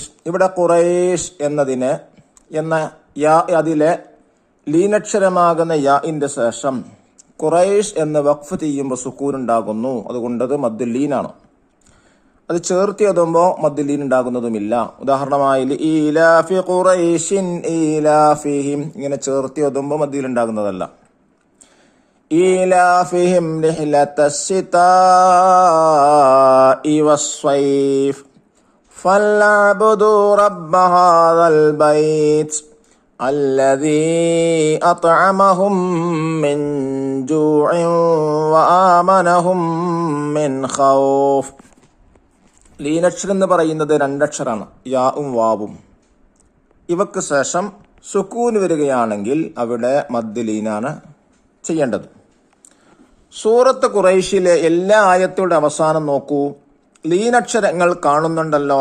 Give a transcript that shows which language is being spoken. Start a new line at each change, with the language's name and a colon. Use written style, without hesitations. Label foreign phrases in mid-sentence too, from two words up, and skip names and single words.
Malayalam: ഇവിടെ ഖുറൈഷ് അതിലെ ലീനക്ഷരമാകുന്ന യാഇന്റെ ശേഷം ഖുറൈഷ് എന്ന് വഖഫ് ചെയ്യുമ്പോൾ സുക്കൂൻ ഉണ്ടാകുന്നു. അതുകൊണ്ടത് മദ്ദുല്ലീനാണ്. അത് ചേർത്തി എഴുതുമ്പോൾ മദ്ദുല്ലീൻ ഉണ്ടാകുന്നതുമില്ല. ഉദാഹരണമായി
Arabic: لإيلاف قريش إيلافهم,
Malayalam: ഇങ്ങനെ ചേർത്തി എഴുതുമ്പോൾ മദ്ദുല്ലീൻ ഉണ്ടാകുന്നതല്ല.
Arabic: إيلافهم رحلة الشتاء والصيف فليعبدوا رب هذا البيت الذي أطعمهم من جوع وآمنهم من خوف.
Malayalam: ലീനക്ഷരം എന്ന് പറയുന്നത് 2 അക്ഷരമാണ്, യാവും വാവും. ഇവക്ക് ശേഷം സുക്കൂൻ വരികയാണെങ്കിൽ അവിടെ മദ്ദുലീനാണ് ചെയ്യേണ്ടത്. സൂറത്ത് ഖുറൈശിലെ എല്ലാ ആയത്തുകളുടെ അവസാനം നോക്കൂ, ലീനക്ഷരങ്ങൾ കാണുന്നുണ്ടല്ലോ.